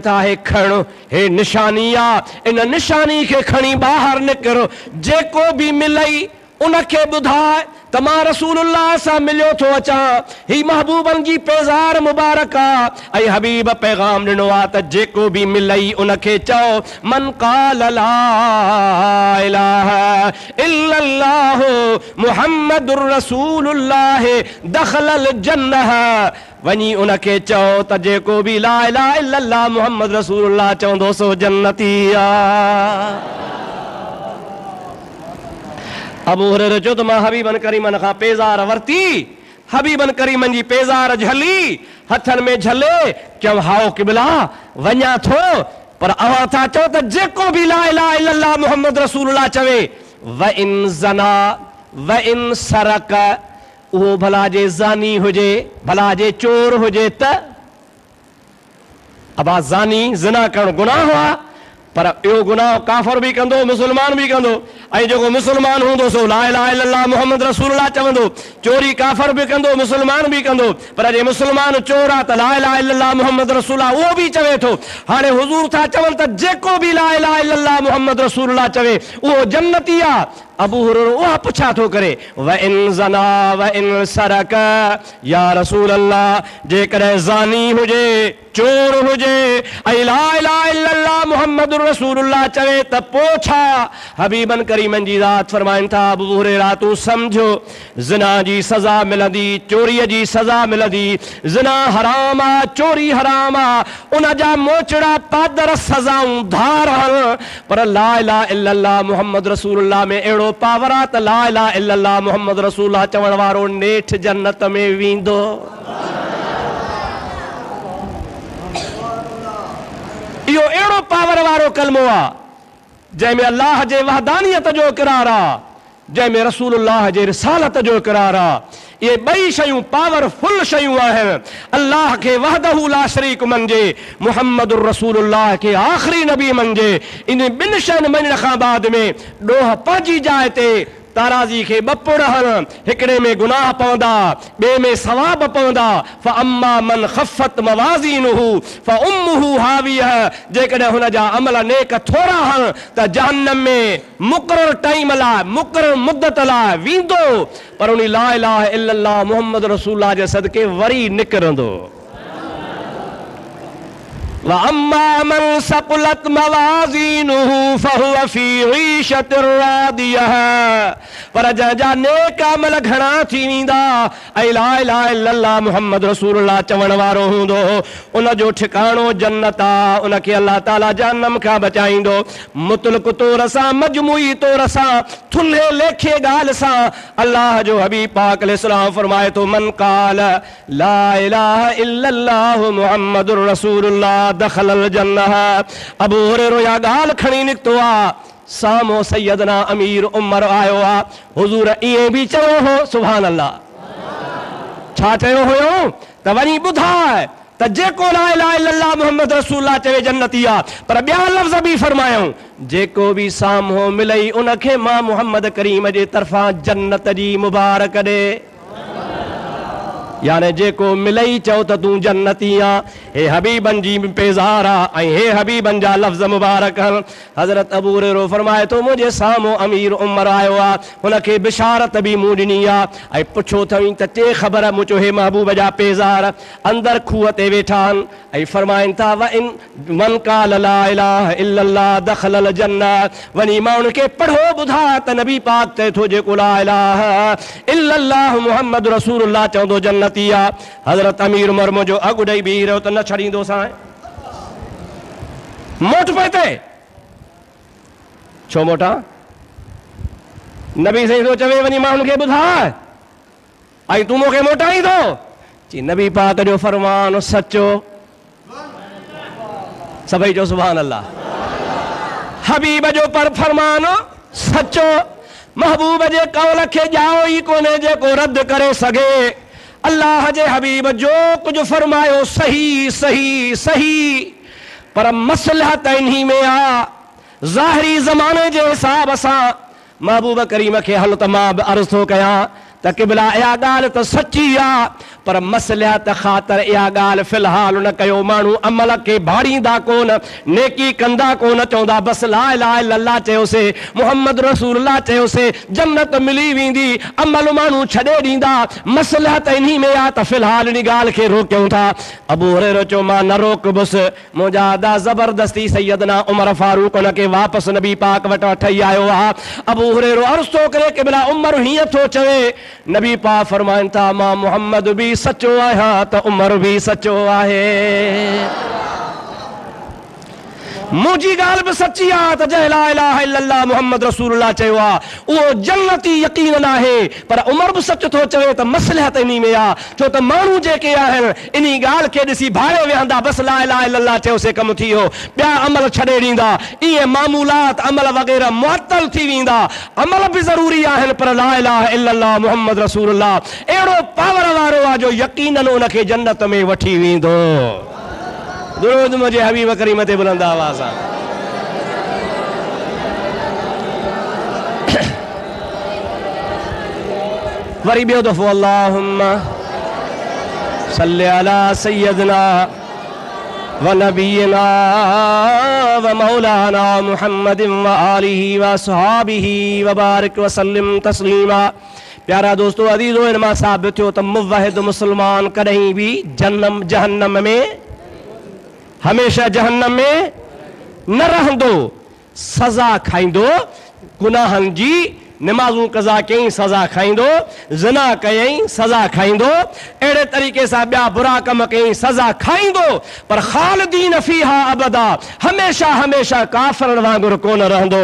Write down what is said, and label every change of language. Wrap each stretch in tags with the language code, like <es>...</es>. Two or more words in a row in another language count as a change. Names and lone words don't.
<sd>था हे खण हे निशानी आहे इन निशानी खे खणी ॿाहिरि निकिर जेको बि मिलई उनखे ॿुधाए त मां रसूलुल्लाह सां मिलियो थो अचां ही महबूबन जी पेज़ार मुबारक आहे ऐं हबीब पैगाम ॾिनो आहे त जेको बि मिलई उनखे चओ</sd> <ar>من قال لا إله إلا الله محمد رسول الله دخل الجنة</ar> <sd>वञी उनखे चओ त जेको बि</sd> <ar>لا إله إلا الله محمد رسول الله</ar> <sd>चवंदो सो जन्नती आहे अबू हुरैरा चयो त मां हबीबन करीमन खां पेज़ार वरती हबीबन करीमन जी पेज़ार झली हथनि में झले चयो हाओ क़िबला वञा थो पर अवां था चओ त जेको बि</sd> <ar>لا إله إلا الله محمد رسول الله</ar> <sd>चवे</sd> <ar>وإن زنى وإن سرق</ar> <sd>उहो भला जे ज़ानी हुजे भला जे चोर हुजे त अबा ज़ानी ज़िना करणु गुनाह आहे पर इहो गुनाह काफ़िर बि कंदो मुस्लमान बि कंदो ऐं जेको मुस्लमान हूंदो सो</sd> <ar>لا إله إلا الله محمد رسول الله</ar> <sd>चवंदो चोरी काफ़िर बि कंदो मुस्लमान बि कंदो पर जे मुस्लमान चोर आहे त</sd> <ar>لا إله إلا الله محمد رسول الله</ar> <sd>उहो बि चवे थो हाणे हुज़ूर था चवनि त जेको बि</sd> <ar>لا إله إلا الله محمد رسول الله</ar> <sd>चवे उहो जन्नती आहे अबू हुरैरा उहा पुछा थो करे</sd> <ar>وإن زنى وإن سرق يا رسول الله</ar> <sd>जेकॾहिं ज़ानी हुजे चोर हुजे ऐं</sd> <ar>لا إله إلا الله محمد رسول الله</ar> <sd>चवे त पोइ छा हबीबन करीमन जी ज़ात फरमाइनि था अबू हुरैरा तूं सम्झो ज़िना जी सज़ा मिलंदी चोरीअ जी सज़ा मिलंदी ज़िना हराम आहे चोरी हराम आहे उन जा मोचड़ा पादर सज़ाऊं धार हल पर</sd> <ar>لا إله إلا الله محمد رسول الله</ar> <sd>में अहिड़ो पावर आहे त</sd> <ar>لا إله إلا الله محمد رسول الله</ar> <sd>चवण वारो नेठ जन्नत में वेंदो इहो अहिड़ो पावर वारो कलमो आहे जंहिंमें अल्लाह जे वहदानियत जो इक़रार आहे जंहिंमें रसूलुल्लाह जे रिसालत जो इक़रार आहे ये ॿई शयूं पावरफुल शयूं आहिनि अल्लाह खे</sd> <ar>وحده لا شريك</ar> <sd>मञिजे</sd> <ar>محمد رسول الله</ar> <sd>खे आख़िरी नबी मञिजे इन ॿिनि शयुनि मञण खां बाद में ॾोह पंहिंजी जाइ ते ताराज़ी खे ॿ पुड़ हण हिकिड़े में गुनाह पवंदा ॿिए में सवाब पवंदा</sd> <ar>فأما من خفت موازينه فأمه هاوية</ar> <sd>जेकॾहिं हुन जा अमल नेक थोरा हण त जहन्नम में मुक़रर टाइम लाइ मुक़रर मुद्दत लाइ वेंदो पर उन</sd> <ar>لا إله إلا الله محمد رسول الله</ar> <sd>जे सदके वरी निकिरंदो</sd> <ar>وأما من ثقلت موازينه فهو في عيشة راضية</ar> <sd>पर जंहिंजा नेक अमल घणा थी वेंदा ऐं</sd> <ar>لا إله إلا الله محمد رسول الله</ar> <sd>चवण वारो हूंदो उन जो ठिकाणो जन्नत आहे उनखे अल्लाह ताला जहन्नम खां बचाईंदो मुतलक तौर सां मजमूई तौर सां थुल्हे लेखे ॻाल्हि सां अल्लाह जो हबीब पाक अलैहिस्सलाम फरमाए थो</sd> <ar>من قال لا إله إلا الله محمد رسول الله دخل الجنة</ar> <sd>अबू हुरैरा या ॻाल्हि खणी निकितो आहे सामो सैयदना अमीर उमर आयो आहे हुज़ूर ईअं बि चयो हो</sd> <ar>سبحان الله</ar> <sd>छा चयो हुयो त वञी ॿुधाए त जेको</sd> <ar>لا إله إلا الله محمد رسول الله</ar> <sd>चवे जन्नती आहे पर ॿिया लफ़्ज़ बि फरमायूं जेको बि साम्हूं मिलई उनखे मां मुहम्मद करीम जे तरफ़ां जन्नत जी मुबारक ॾे यानी जेको मिलई चओ त तूं जन्नती आहे हे हबीबन जी पेज़ार आहे ऐं हे हबीबन जा लफ़्ज़ मुबारक हज़रत अबू हुरैरा फरमाए थो मुंहिंजे साम्हूं अमीर उमर आयो आहे हुनखे बिशारत बि मूं ॾिनी आहे ऐं पुछो अथई त के ख़बर मूं चयो हे महबूब जा पेज़ार अंदरि खूह ते वेठा आहिनि ऐं फरमाइनि था</sd> <ar>وإن من قال لا إله إلا الله دخل الجنة</ar> <sd>वञी मां उनखे पढ़ो ॿुधाए त नबी पाक चए थो जेको</sd> <ar>لا إله إلا الله محمد رسول الله</ar> <sd>चवंदो जन्नत हज़रत अमीर उमर मुंहिंजो अॻु ॾेई बीह रहियो त न छॾींदो सां मोट पए ते छो मोटा नबी सही थो चवे वञी मां हुनखे ॿुधाए ऐं तूं मूंखे मोटाईंदो चई नबी पाक जो फरमान सचो सभई जो</sd> <ar>سبحان الله</ar> <sd>हबीब जो पर फरमान सचो महबूब जे कौल खे ॼाओ ई कोन्हे जेको रद्द करे सघे अल्लाह जे हबीब जो कुछ फरमायो सही सही सही, पर मसलहत इन्हीं में आ। ज़ाहिरी ज़माने जे हिसाब सां महबूब करीम खे हल त मां बि अर्ज़ थो कयां त क़िबला इहा ॻाल्हि त सची आहे, पर मसलहत ख़ातिर इहा ॻाल्हि फ़िलहाल न कयो। माण्हू अमल खे भाड़ींदा कोन, नेकी कंदा कोन, चवंदा बसि</sd> <ar>لا إله إلا الله</ar> <sd>चयोसीं,</sd> <ar>محمد رسول الله</ar> <sd>चयोसीं, जन्नत मिली वेंदी, अमल माण्हू छॾे ॾींदा। मसलहत इन्हीं में आहे त फ़िलहाल इन ॻाल्हि खे रोकियूं था। अबू हुरैरा चयो मां न रोकबुसि, मुंहिंजा अदा ज़बरदस्ती सैयदना उमर फारूक उनखे वापसि नबी पाक वटि वठी आयो आहे। अबू हुरैरा अर्ज़ थो करे क़िबला उमर हीअं थो चवे, नबी पाक फरमाइनि था मां मुहम्मद बि सचो आहियां त उमर बि सचो आहे। मुंहिंजी ॻाल्हि बि सची आहे त जंहिं</sd> <ar>لا إله إلا الله محمد رسول الله</ar> <sd>चयो आहे उहो जन्नती यकीन आहे, पर उमर बि सच थो चवे त मसलहत इन्हीं में आहे। छो त माण्हू जेके आहिनि इन ॻाल्हि खे ॾिसी भाड़े विहंदा, बसि</sd> <ar>لا إله إلا الله</ar> <sd>चयोसीं कमु थी वियो, ॿिया अमल छॾे ॾींदा, ईअं मामूलात अमल वग़ैरह मुअत्तल थी वेंदा। अमल बि ज़रूरी आहिनि, पर</sd> <ar>لا إله إلا الله محمد رسول الله</ar> <sd>अहिड़ो पावर वारो आहे जो यकीनन उनखे जन्नत में वठी वेंदो। दुरूद मुंहिंजे हबीब करीम ते बुलंद आवाज़ सां। वरी ॿियो दफ़ो</sd> <ar>اللهم صل على سيدنا ونبينا ومولانا محمد وآله وأصحابه وبارك وسلم تسليما.</ar> <sd>प्यारा दोस्तों अज़ीज़ो, इन मां साबित थियो त मुवहिद मुसलमान कॾहिं बि जहन्नम में हमेशा जहन्नम में न रहंदो, सज़ा खाईंदो। गुनाहनि जी नमाज़ूं कज़ा कयईं सज़ा खाईंदो, ज़िना कयईं सज़ा खाईंदो, अहिड़े तरीक़े सां ॿिया बुरा कम कयईं सज़ा खाईंदो, पर</sd> <ar>خالدين فيها أبدا,</ar> <sd>हमेशा हमेशा काफ़िरनि वांगुरु कोन रहंदो।</sd>